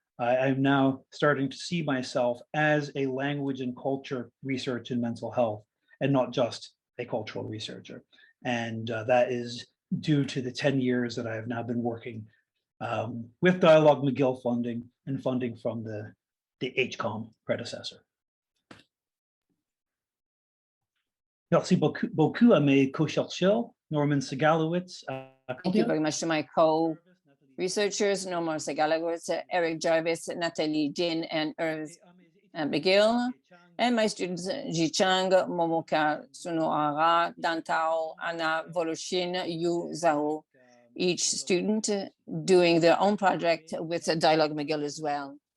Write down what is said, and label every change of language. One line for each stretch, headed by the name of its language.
English: I'm now starting to see myself as a language and culture research in mental health, and not just a cultural researcher. And that is due to the 10 years that I have now been working with Dialogue McGill funding and funding from the HCOM predecessor.
French: Merci beaucoup à mes co-chercheurs, Norman Segalowitz.
English: Thank you very much to my co-researchers, Norman Segalowitz, Eric Jarvis, Natalie Din, and Irv McGill, and my students, Ji Chang, Momoka Sunohara, Dantao, Anna Voloshin, Yu Zhao, each student doing their own project with Dialogue McGill as well.